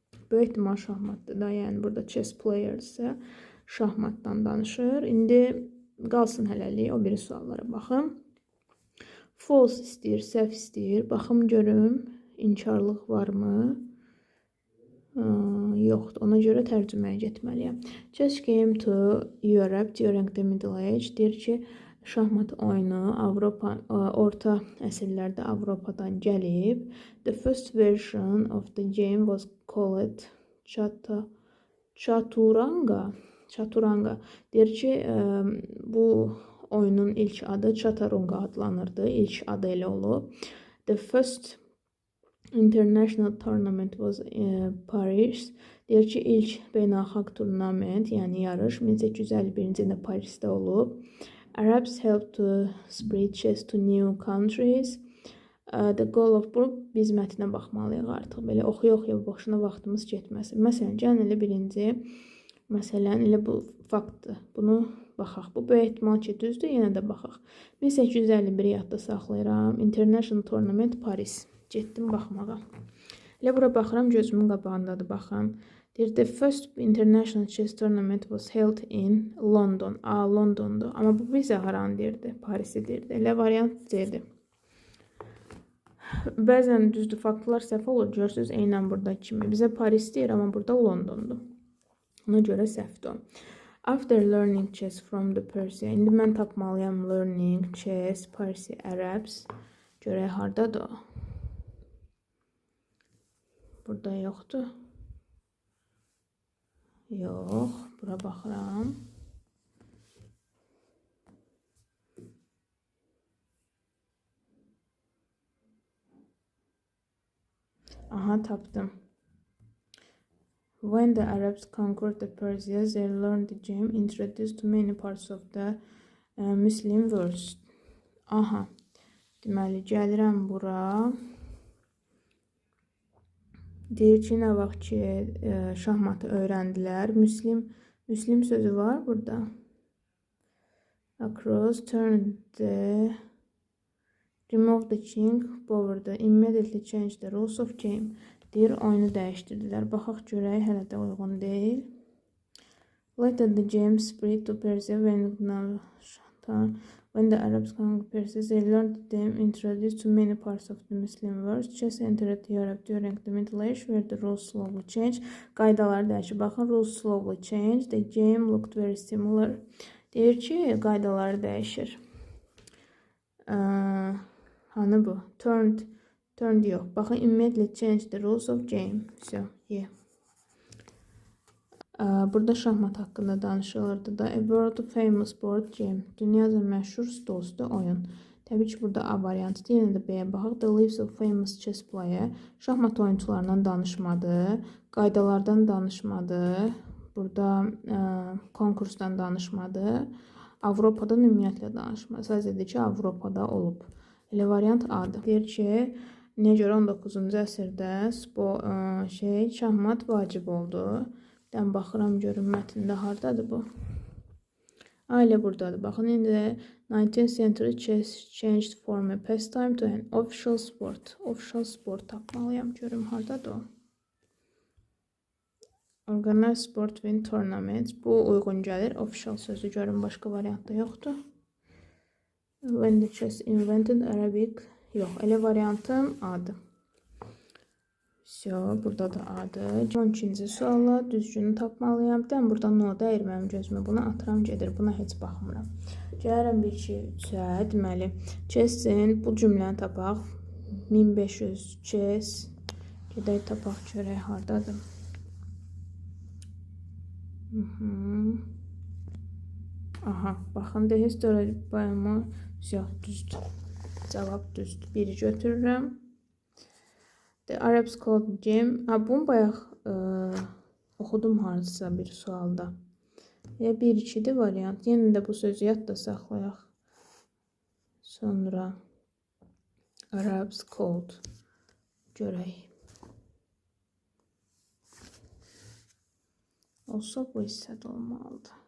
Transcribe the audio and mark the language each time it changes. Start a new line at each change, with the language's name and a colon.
Azerbaijani: Böyük ehtimal şahmatdır da, yəni burada chess player isə şahmatdan danışır. İndi qalsın hələlik o biri suallara baxım. False istəyir, səhv istəyir. Baxım görüm, inkarlıq varmı? Yoxdur. Ona görə tərcüməyə getməliyəm.
English: Chess came to Europe during the Middle Age.
Azerbaijani: Deyir ki, şahmat oyunu orta əsrlərdə Avropadan gəlib.
English: The first version of the game was called Chaturanga.
Azerbaijani: Deyir ki, bu oyunun ilk adı Chaturanga adlanırdı. İlk adı elə olub.
English: The first international tournament was Paris.
Azerbaijani: Deyir ki, ilk beynəlxalq turnament, yəni yarış 1851-ci ildə Parisdə olub.
English: Arabs helped to spread chess to new countries. The goal of book
Azerbaijani: biz mətnə baxmalıyıq artıq. Belə oxuya-oxuya boşuna vaxtımız getməsin. Məsələn, gəlin elə birinci, məsələn, elə bu faktdır. Bunu baxaq. Bu böyük ehtimal ki, düzdür, yenə də baxaq. 1851 yadda saxlayıram.
English: International Tournament Paris.
Azerbaijani: Getdim baxmağa. Elə bura baxıram, gözümün qabağındadır, baxın.
English: Deyir, the first international chess tournament was held in London.
Azerbaijani: Londondur. Amma bu bizə haran deyirdi? Parisi deyirdi. Elə variant C-dir. Bəzən düzdür, faktlar səhv olur. Görürsünüz, eynən burada kimi. Bizə Paris deyir, amma burada Londondur. Ona görə səhvdir o.
English: After learning chess from the Persia.
Azerbaijani: İndi mən tapmalıyam learning chess, Parsi, Arabs. Görək, hardadır o? Burada yoxdur. Yox, bura baxıram. Aha, tapdım.
English: When the Arabs conquered the Persians, they learned the game introduced to many parts of the Muslim world.
Azerbaijani: Aha, deməli, gəlirəm bura. Deyir ki, nə vaxt ki, şahmatı öyrəndilər. Müslim sözü var burada.
English: Across, turn the, remove the king, board, immediately change the rules of game.
Azerbaijani: Deyir, oyunu dəyişdirdilər. Baxaq görək, hələ də uyğun deyil.
English: Later the game spread to Persia when the Arabs conquered Persia, they learned them introduced to many parts of the Muslim world. Chess entered Europe during the Middle Age, where the rules slowly changed.
Azerbaijani: Qaydalar dəyişir.
English: Baxın, rules slowly changed. The game looked very similar.
Azerbaijani: Deyir ki, qaydalar dəyişir. Hanı bu? Turned yox.
English: Baxın, immediately change the rules of game. So, yeah.
Azerbaijani: Burada şahmat haqqında danışılırdı da.
English: A world famous board game.
Azerbaijani: Dünyaca məşhur stolüstü oyun. Təbii ki, burada A variantı. Yenə də B-yə baxaq.
English: The lives of famous chess player.
Azerbaijani: Şahmat oyuncularından danışmadı. Qaydalardan danışmadı. Burada konkursdan danışmadı. Avropadan ümumiyyətlə danışmadı. Sadəcə deyir ki, Avropada olub. Elə variant A-dır. Deyir ki, nəyə görə 19-cu əsrdə şahmat vacib oldu. Dən baxıram, görün mətndə hardadır bu? Elə buradadır.
English: Baxın, indi 19th century chess changed from a pastime to an official sport.
Azerbaijani: Official sport tapmalıyam, görüm hardadır o?
English: Organized sport win tournaments.
Azerbaijani: Bu uyğun gəlir. Official sözü görün, başqa variantda yoxdur.
English: When the chess invented Arabic.
Azerbaijani: Yox, elə variantım A-dır. Burada da A-dır. 12-ci sualla düzgünü tapmalıyam. Dən burada no dəyir mənim gözümə. Buna atıram gedir. Buna heç baxmıram. Gəlirəm 1-2-3-ə. Deməli, chessin bu cümləni tapaq. 1500 chess. Gedək tapaq, görək hardadır. Aha, baxın, the history bayımı düzdür. Cavab düzdür. Biri götürürəm.
English: The Arabs called game.
Azerbaijani: Bunu bayaq oxudum hansısa bir sualda. 1-2-dir variant. Yenə də bu sözü yadda saxlayaq. Sonra Arabs called. Görək. Olsa bu hissədə olmalıdır.